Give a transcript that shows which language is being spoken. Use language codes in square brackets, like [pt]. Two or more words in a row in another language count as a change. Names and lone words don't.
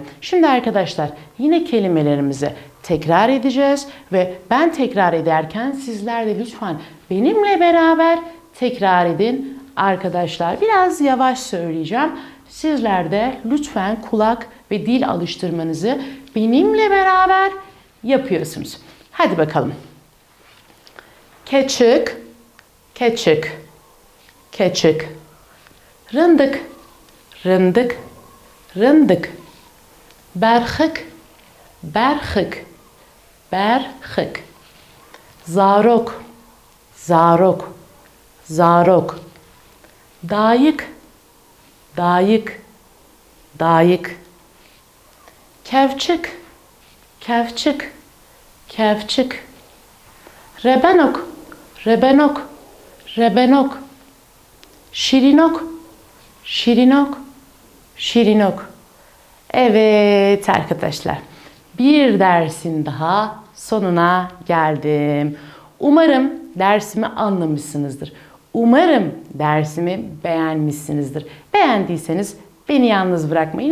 [tr] Şimdi arkadaşlar yine kelimelerimizi tekrar edeceğiz ve ben tekrar ederken sizler de lütfen benimle beraber tekrar edin. Arkadaşlar biraz yavaş söyleyeceğim. Sizler de lütfen kulak ve dil alıştırmanızı benimle beraber yapıyorsunuz. Hadi bakalım. [ku] Keçik, keçik, keçik. Rındık, rındık, rındık. Berhık, berhık, berhık. Zarok, zarok, zarok. Dayık, dayık, dayık. Kevçik, kevçik, kevçik. Rebenok, rebenok, rebenok. Şirinok, şirinok, şirinok. [tr] Evet arkadaşlar, bir dersin daha sonuna geldim. Umarım dersimi anlamışsınızdır. Umarım dersimi beğenmişsinizdir. Beğendiyseniz beni yalnız bırakmayın.